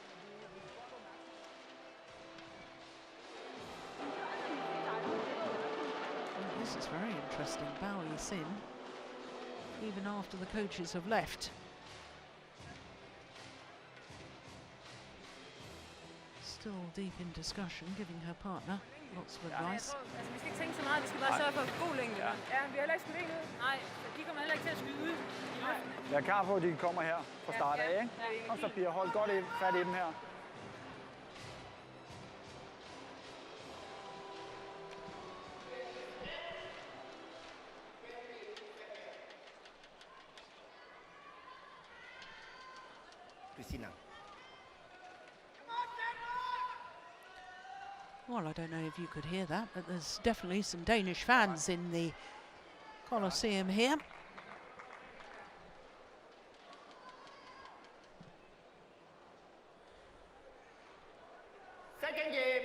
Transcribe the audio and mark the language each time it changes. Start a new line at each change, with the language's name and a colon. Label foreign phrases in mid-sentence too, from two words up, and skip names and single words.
English: Well, this is very interesting. Yixin, even after the coaches have left. Still deep in discussion, giving her partner lots of advice.
Danish: Altså, vi skal ikke tænke så meget, vi skal bare sørge for god længde. Ja, vi har heller ikke skudt ud. Nej, de kommer heller ikke til at skyde ud i luften. Jeg er klar på, at de kommer her fra start af, ikke? Kom så, Pia, hold godt fat i dem her. Christinna.
English: Well, I don't know if you could hear that, but there's definitely some Danish fans in the Colosseum here. Second game.